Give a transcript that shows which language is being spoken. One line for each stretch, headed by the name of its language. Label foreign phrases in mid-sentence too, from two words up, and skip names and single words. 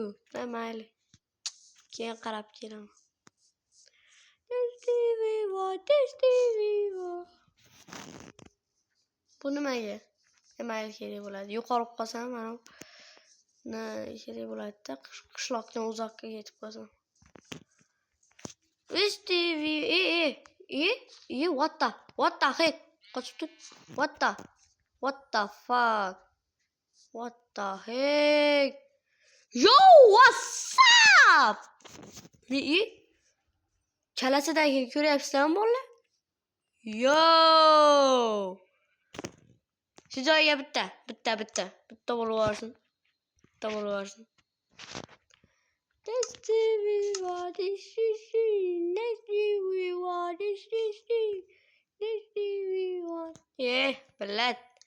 Uzbek: Mayli. Keyin qarab kelaman. Bu nimaga? Mayli kerak bo'ladi. Yo'qolib qolsam mana kerak bo'ladi-da, qishloqdan uzoqqa ketib qolsam.
English: What the heck?
Uzbek: Qochib tut.
English: What the fuck? What the heck? Yo, what's up?
Uzbek: Kalasidagi ko'ryapsizlarmi bolalar? Yo! Shu joyiga bitta bo'lib olsin. Billat.